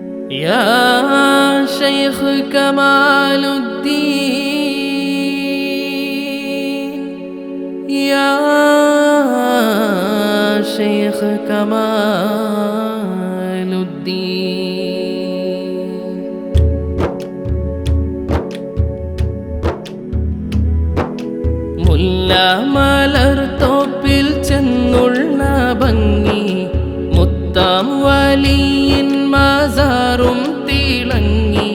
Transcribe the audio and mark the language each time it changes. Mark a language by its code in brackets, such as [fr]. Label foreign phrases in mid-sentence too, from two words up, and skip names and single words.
[ar] يا شيخ كمال الدين، يا شيخ كمال الدين. [ml] മുല്ല മലർത്തോപ്പിൽ ചെന്നുള്ള ഭംഗി, മുത്താം വലിയിൻ മസാറും തിളങ്ങി.